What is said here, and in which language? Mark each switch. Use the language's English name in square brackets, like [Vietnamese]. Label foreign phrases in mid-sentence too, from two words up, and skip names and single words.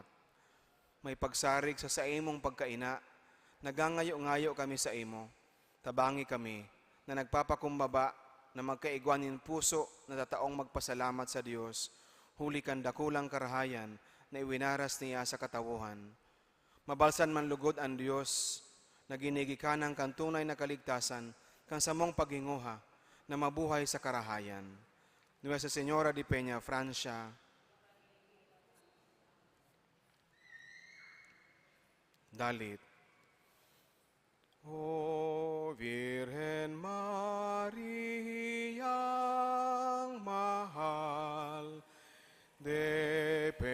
[Bikol] May pagsarig sa imong pagkaina, nagangayo-ngayo kami sa imo, tabangi kami, na nagpapakumbaba, na magkaigwanin puso na tataong magpasalamat sa Diyos, huli kan dakulang karahayan na iwinaras niya sa katawuhan. Mabalsan man lugod ang Diyos, naginigikanan kang tunay na kaligtasan, kang samong paghinguha, na mabuhay sa karahayan. Nuestra Señora de Peñafrancia, dalit. O Virgen Mariang mahal, de